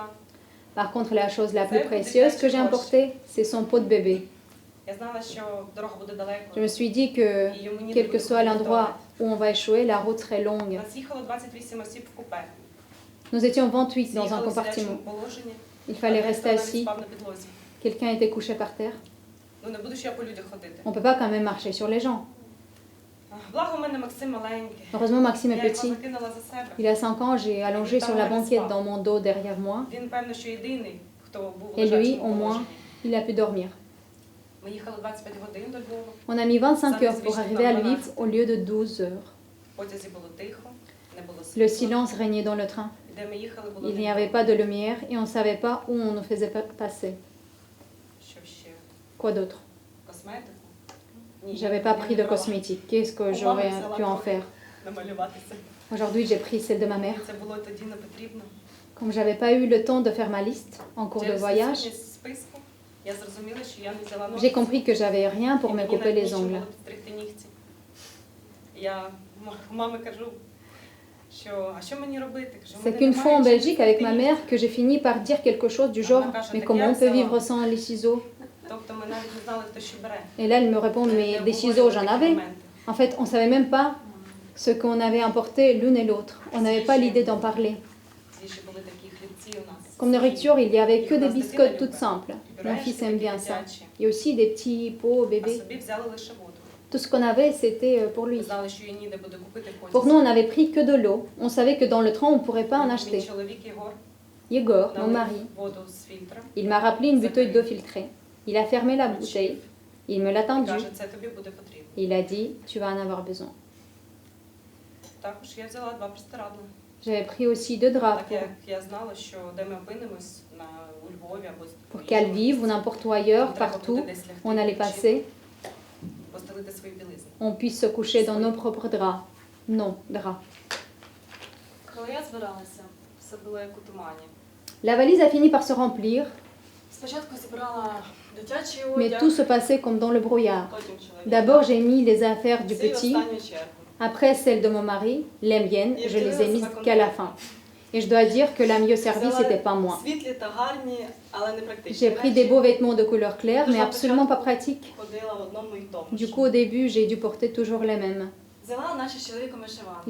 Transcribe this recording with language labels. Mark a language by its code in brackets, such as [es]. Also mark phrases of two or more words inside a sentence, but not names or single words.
[fr] Par contre, la chose la plus précieuse que j'ai importée, c'est son pot de bébé. [uk] я знала, що дорога буде далеко. [fr] Je me suis dit que, [uk] І йому ніде [fr] quel que [uk] буде [fr] soit [uk] ходити [fr] l'endroit [uk] туалет. [fr] où on va échouer, la route serait longue. [uk] Нас їхало 28 осіб в купе. [fr] Nous étions 28 dans un [uk] З'їхали в сидячому [fr] compartiment. [uk] положенні. [fr] Il fallait [uk] Один [fr] rester [uk] навіть [fr] assis. [uk] спав на підлозі. [fr] Quelqu'un était couché par terre. [uk] Ну не буду ж я по людях ходити. [fr] On ne peut pas quand même marcher sur les gens. [uk] Благо в мене Максим маленький. [fr] Heureusement, Maxime est [uk] Я його [fr] petit. [uk] закинула за себе. [fr] Il a 5 ans, j'ai allongé sur la banquette dans mon dos derrière moi. [uk] Він, певно, що єдиний, хто був в [fr] Et lui, [uk] лежачому [fr] au moins, [uk] положенні. [fr] il a pu dormir. [uk] Ми їхали 25 годин до Львова. [fr] On a mis 25 heures pour arriver à Lviv au lieu de 12 heures. [uk] В потязі було тихо, не було [fr] Le [uk] світла. [fr] silence régnait dans le train. [uk] Де ми їхали, було [fr] Il n'y [uk] темно. [fr] avait pas de lumière et on ne savait pas où on nous faisait passer. [uk] Що ще? [fr] Quoi d'autre? [uk] Косметику? Ні, [fr] J'avais pas [uk] я [fr] pris [uk] не [fr] de [uk] брала. [fr] cosmétiques. Qu'est-ce que j'aurais pu en faire? [uk] Намалюватися. [fr] Aujourd'hui, j'ai pris celle de ma mère. [uk] Це було тоді не потрібно. [fr] Comme j'avais pas eu le temps de faire ma liste en cours de [uk] Через [fr] voyage, [uk] відсутність списку я зрозуміла, що я не взяла [fr] j'ai [uk] ножиці. [fr] compris que j'avais rien pour [uk] І [fr] me [uk] мені [fr] couper [uk] навіть [fr] les [uk] нічим [fr] ongles. [uk] було підстригти нігті. Я мамі кажу, а що мені робити? Кажу, [fr] C'est [uk] «Мене [fr] qu'une [uk] немає [fr] fois en [uk] чим [fr] Belgique avec ma [uk] підстригти [fr] mère que j'ai fini par dire quelque chose du genre Mais comment on peut vivre sans les ciseaux? [uk] нігті». Тобто ми навіть не знали, хто що бере. [fr] Et là, elle me répond Mais des ciseaux, j'en avais. En fait, on savait même pas ce qu'on avait importé l'une et l'autre. On n'avait pas l'idée d'en parler. [uk] Ще були такі хлібці у нас. [fr] Comme nourriture, il n'y avait que des biscottes toutes simples. Mon fils aime bien ça. Et aussi des petits pots [uk] А [fr] bébés. [uk] собі взяли лише воду. [fr] Tout ce qu'on avait, c'était pour lui. [uk] Знали, що її ніде буде купити в [fr] Pour [uk] потязі. [fr] nous, on n'avait pris que de l'eau. On savait que dans le train, on ne pourrait pas en [uk] Мій [fr] acheter. [uk] чоловік Єгор [fr] Yegor, mon [uk] налив [fr] mari, [uk] воду з фільтра [fr] il m'a rappelé une bouteille d'eau filtrée. Il a fermé la bouteille. Il me l'a [uk] і [fr] tendue. [uk] каже, це тобі буде потрібно. [fr] Il a dit Tu vas en avoir besoin. [uk] Також я взяла 2 простирадла. [fr] J'avais pris aussi 2 draps [uk] Так як я знала, що де ми опинимось у Львові або [fr] pour qu'à Lviv ou n'importe où ailleurs, partout où on allait passer, [uk] постелити свої білизни. [fr] on puisse se coucher dans nos propres draps. Non, draps. [uk] Коли я збиралася, все було як у тумані. [fr] La valise a fini par se remplir, [uk] Спочатку зібрала дитячий [fr] mais [uk] одяг, [fr] tout se passait comme dans le brouillard. [uk] потім чоловік. [fr] D'abord, j'ai mis les affaires du [uk] Всі в [fr] petit, [uk] останню чергу. [fr] après celles de mon mari, les miennes, je les ai mises qu'à la fin. Et je dois dire que la mieux servie, c'était pas moi. [uk] Світлі та гарні, але не практичні. [fr] J'ai pris des beaux vêtements de couleur claire, mais absolument pas pratiques. [uk] Ходила в одному і тому [fr] Du [uk] ж. [fr] coup, au début, j'ai dû porter toujours les mêmes. [uk] Взяла наші з чоловіком вишиванки.